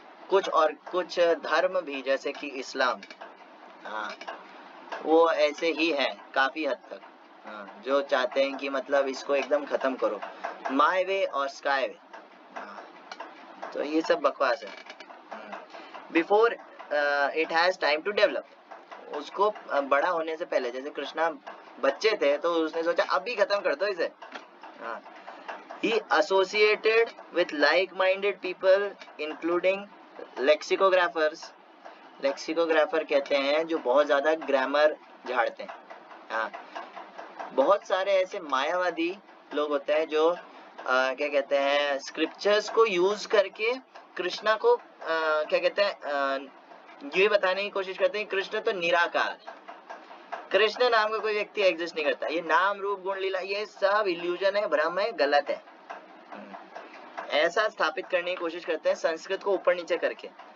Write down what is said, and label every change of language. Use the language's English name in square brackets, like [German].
[Hindi] कुछ धर्म भी जैसे कि इस्लाम, हाँ, वो ऐसे ही है काफी हद तक, हाँ, जो चाहते हैं कि मतलब इसको एकदम खत्म करो, माय वे और स्काई वे। तो ये सब बकवास है। [English] before it has time to develop, [Hindi] उसको बड़ा होने से पहले, जैसे कृष्णा बच्चे थे तो उसने सोचा अभी खत्म कर दो इसे। [English] He associated with like-minded people including lexicographers। [Hindi] Lexicographer कहते हैं जो बहुत ज्यादा ग्रामर झाड़ते हैं। हाँ, बहुत सारे ऐसे मायावादी लोग होते हैं जो क्या कहते हैं स्क्रिप्चर्स को यूज करके कृष्णा को क्या कहते हैं ये बताने की कोशिश करते हैं कृष्ण तो निराकार, कृष्ण नाम का कोई व्यक्ति एग्जिस्ट नहीं करता, ये नाम रूप गुण लीला ये सब इल्यूजन है, भ्रम है, गलत है, ऐसा स्थापित करने की कोशिश करते हैं संस्कृत को ऊपर नीचे करके।